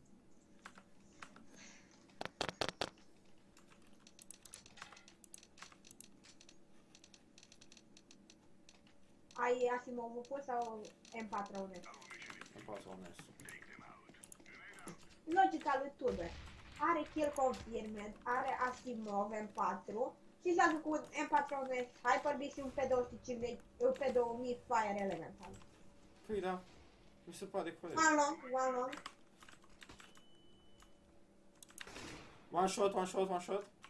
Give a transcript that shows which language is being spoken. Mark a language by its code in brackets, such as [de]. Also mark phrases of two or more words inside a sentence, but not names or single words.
[ro] Ai Asimovul pus sau M4 unes? Îmi pasă onest. Logica lui Tudor. Are [en] kill confirmed, [ro] are Asimov M4 și s-a făcut M4 unes, Hyper-B și un P250, un P2000 Fire Elemental. Păi da, mi se pare corect. [en] One long. One shot.